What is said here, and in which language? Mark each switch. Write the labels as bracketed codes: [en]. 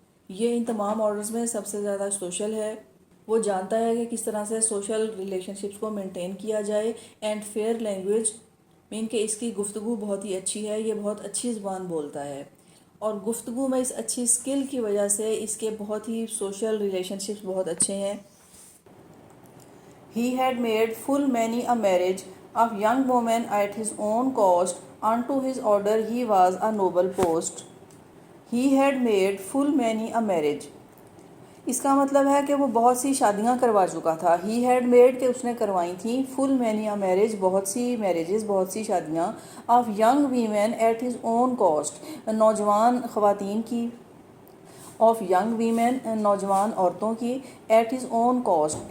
[hi] ये इन तमाम ऑर्डर्स में सबसे ज़्यादा सोशल है. वो जानता है कि किस तरह से सोशल रिलेशनशिप्स को मेंटेन किया जाए. [en] and fair language mean [hi] कि इसकी गुफ्तगू बहुत ही अच्छी है, ये बहुत अच्छी ज़ुबान बोलता है और गुफ्तगू में इस अच्छी स्किल की वजह से इसके बहुत ही सोशल रिलेशनशिप्स बहुत अच्छे हैं. [en] He had made full many a marriage of young women at his own cost, unto his order he was a noble post. He had made full many a marriage. [hi] इसका मतलब है कि वो बहुत सी शादियां करवा चुका था. [en] he had made [hi] के उसने करवाई थी, [en] full many a marriage, [hi] बहुत सी मैरिजेस, बहुत सी शादियां, [en] of young women at his own cost, [hi] नौजवान ख़वातीन की, [en] of young women, [hi] नौजवान औरतों की, [en] At his own cost.